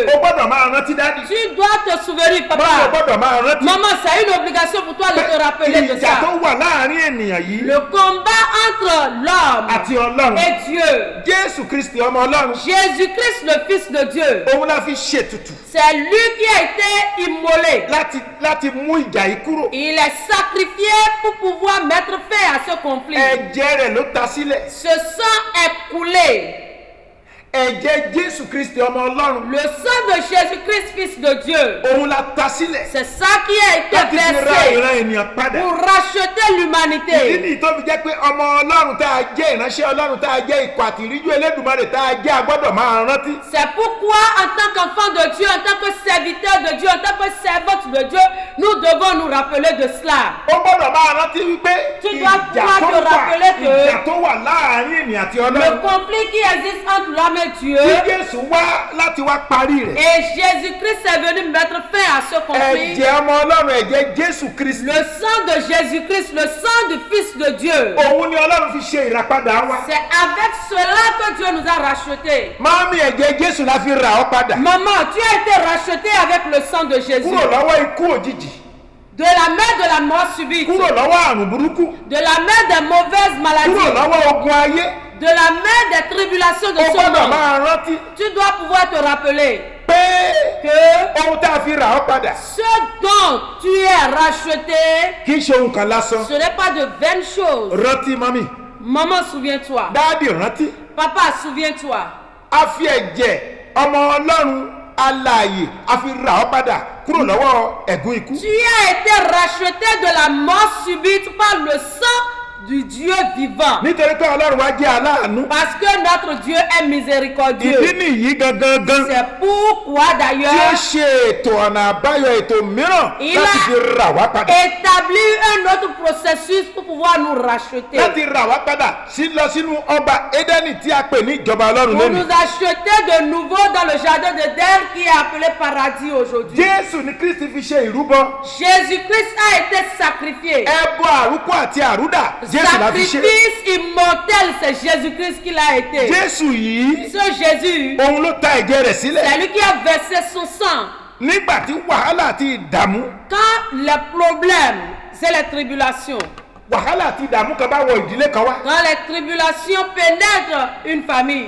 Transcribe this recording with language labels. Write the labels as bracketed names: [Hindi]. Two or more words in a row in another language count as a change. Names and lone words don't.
[Yoruba] O gbọ́dọ̀ máa rántí dádì. [French] Tu dois te souvenir, [Yoruba] Báwo [French] papa. [Yoruba] gbọ́dọ̀ máa rántí. [French] Maman, c'est une obligation pour toi de te rappeler de [Yoruba] Ìjà tó [French] ça. [Yoruba] wà láàrin ènìyàn yìí [French] Le combat entre l'homme [Yoruba] àti Ọlọ́run. [French] et Dieu. [Yoruba] Jésù Kristi ọmọ Ọlọ́run. [French] Jésus-Christ, le Fils de Dieu. [Yoruba] Òun la fi ṣètùtù [French] C'est lui qui a été immolé. [Yoruba] láti mú ìjà yìí kúrò. [French] Il est sacrifié pour pouvoir mettre fin à ce conflit. [Yoruba] Ẹ̀jẹ̀ rẹ̀ ló ta sílẹ̀. [French] Ce sang est coulé. [Yoruba] Ẹ̀jẹ̀ Jésù Kristi ọmọ Ọlọ́run. [French] Le sang de Jésus-Christ, Fils de Dieu. [Yoruba] Òun la ta sílẹ̀. [French] C'est ça qui a été [Yoruba] Láti fi ra [French] versé [Yoruba] ìran ènìyàn padà. [French] pour racheter [Yoruba] Ìdí [French] l'humanité. [Yoruba] nìyí tó fi jẹ́ pé ọmọ Ọlọ́run tá a jẹ́ ìránṣẹ́ Ọlọ́run tá a jẹ́ ikọ̀ àtìríjú Elédùmarè tá a jẹ́ a gbọ́dọ̀ máa rántí. [French] C'est pourquoi, en tant qu'enfant de Dieu, en tant que serviteur de Dieu, en tant que servante de Dieu, nous devons nous rappeler de cela. [Yoruba] Ó gbọ́dọ̀ máa rántí wípé [French] Tu dois pouvoir te rappeler que [Yoruba] ìjà tó wà láàrin ènìyàn àti [French] le [Yoruba] Ọlọ́run. [French] conflit qui existe entre l'homme et Dieu, [Yoruba] Tí Jésù wá láti wá parí rẹ̀. [French] et Jésus-Christ est venu mettre fin à ce conflit. [Yoruba] Ẹ̀jẹ̀ ọmọ Ọlọ́run ẹ̀jẹ̀ Jésù Kristi. [French] Le sang de Jésus-Christ, le sang du Fils de Dieu. [Yoruba] Òun ni Ọlọ́run fi ṣe ìràpadà wa. [French] C'est avec cela que Dieu nous a rachetés. [Yoruba] Máàmì ẹ̀jẹ̀ Jésù la fi rà ọ́ padà. [French] Maman, tu as été racheté avec le sang de Jésus. [Yoruba] Kúrò lọ́wọ́ ikú òjijì. [French] De la main de la mort subite. [Yoruba] Kúrò lọ́wọ́ àrùn burúkú. [French] De la main des mauvaises [Yoruba] Kúrò [French] maladies. [Yoruba] lọ́wọ́ ogun ayé. [French] De la main des tribulations de [Yoruba] Ó [French] ce [Yoruba] gbọ́dọ̀ [French] monde. [Yoruba] máa rántí [French] Tu dois pouvoir te rappeler [Yoruba] pé [French] que [Yoruba] ohun tá a fi rà ọ́ padà [French] ce dont tu es racheté, [Yoruba] kì í ṣe ohun kan lásán. [French] ce n'est pas de vaines choses. [Yoruba] Rántí mami. [French] Maman, souviens-toi. [Yoruba] Dáàdì rántí. [French] Papa, souviens-toi. [Yoruba] A fi ẹ̀jẹ̀ ọmọ Ọlọ́run alààyè a fi rà ọ́ padà kúrò lọ́wọ́ ẹ̀gún ikú. [French] Tu as été racheté de la mort subite par le sang du Dieu vivant. [Yoruba] nítorí pé ọlọ́run wa jẹ́ aláàánú. [French] Parce que notre Dieu est miséricordieux. [Yoruba] ìdí nìyí gangan [French] C'est pourquoi [Yoruba] tí ó [French] d'ailleurs [Yoruba] ṣe ètò ọ̀nà àbáyọ ètò mìíràn [French] Il [Yoruba] láti fi [French] a [Yoruba] rà wá padà. [French] établi un autre processus pour pouvoir nous racheter. [Yoruba] láti rà wá padà lọ sínú ọgbà Édẹ́nì tí a pè ní ìjọba ọlọ́run [French] Pour [Yoruba] lónìí. [French] nous acheter de nouveau dans le jardin d'Éden qui est appelé paradis aujourd'hui. [Yoruba] Jésù ni Kristi fi ṣe ìrúbọ. [French] Jésus-Christ a été sacrifié. [Yoruba] ẹbọ àrúkọ àti àrúdà Jésù la fi ṣe. [French] Sacrifice immortel, c'est Jésus-Christ qui l'a été. [Yoruba] Jésù yìí [French] Ce Jésus, [Yoruba] òun ló ta ẹ̀jẹ̀ rẹ̀ sílẹ̀. [French] c'est lui qui a versé son sang. [Yoruba] nígbà tí wàhálà àti ìdààmú [French] Quand les problèmes et les tribulations, [Yoruba] wàhálà àti ìdààmú kan bá wọ ìdílé kan wá. [French] quand les tribulations pénètrent une famille,